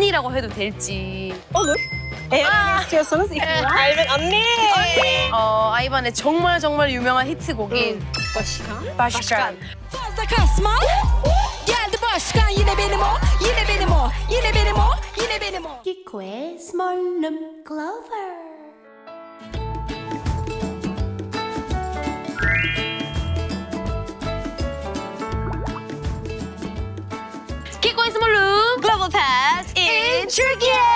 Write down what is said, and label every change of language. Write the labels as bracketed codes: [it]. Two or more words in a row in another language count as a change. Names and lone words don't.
[ko] 언니라고 해도 될지. [tr] Olur. Eğer öyle istiyorsanız ikna. [ko] 알면 언니. 아이반의 정말 유명한 히트곡인 başkan. [tr] Fazla kasma. Geldi başkan yine benim o. Yine benim o. Yine benim o. Yine benim o. [ko] 키코의 스몰룸 클로버. 키코의 스몰룸 [en] Global Pass in Turkey.